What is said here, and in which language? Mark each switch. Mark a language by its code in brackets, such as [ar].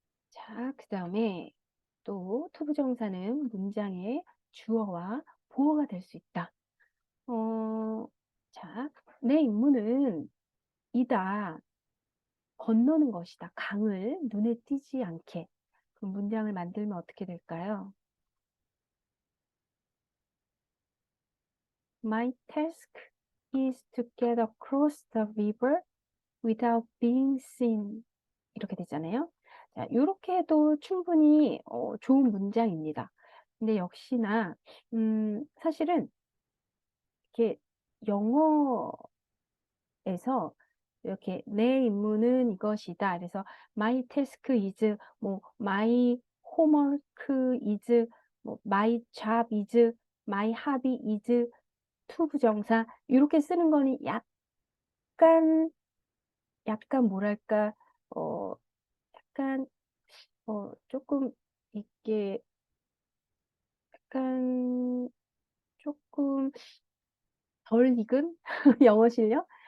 [ko] 자, 그 다음에 또 투부정사는 문장의 주어와 보어가 될 수 있다. 자, 내 임무는 이다. 건너는 것이다. 강을 눈에 띄지 않게. 그 문장을 만들면 어떻게 될까요? [en] My task is to get across the river without being seen. [ko] 이렇게 되잖아요. 자, 이렇게 해도 충분히 좋은 문장입니다. 근데 역시나 사실은 이렇게 영어에서 이렇게 내 임무는 이것이다. 그래서 [en] my task is [ko] 뭐 [en] my homework is [ko] 뭐 [en] my job is my hobby is [ko] 투부정사 이렇게 쓰는 거는 약간 뭐랄까 약간 조금 이게 약간 조금 덜 익은 영어 실력?